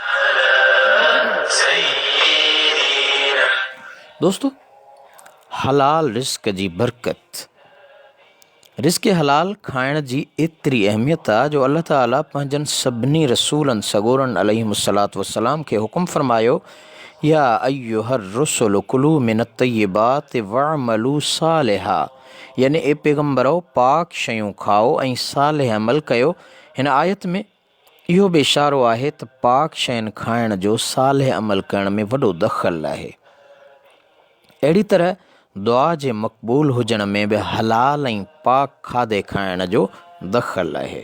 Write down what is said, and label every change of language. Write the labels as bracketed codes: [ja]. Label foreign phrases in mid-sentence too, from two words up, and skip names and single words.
[sd] दोस्तों हलाल रिज़्क़ जी बरकत, रिज़्क़ हलाल खाइण जी एतिरी अहमियत आहे जो अल्लाह ताला पंहिंजनि सभिनी रसूलनि सगोरनि [ar] عليهم الصلاة والسلام [sd] खे हुकुम फरमायो, [ar] يا أيها الرسل كلوا من الطيبات واعملوا صالحا, [sd] यानी ए पैगम्बरो पाक शयूं खाओ ऐं सालिह अमल कयो। हिन आयत में इहो बि इशारो आहे त पाक शयुनि खाइण जो सालिह अमल करण में वॾो दख़ल आहे। अहिड़ी तरह दुआ जे मक़बूल हुजण में बि हलाल ऐं पाक खाधे खाइण जो दख़ल आहे।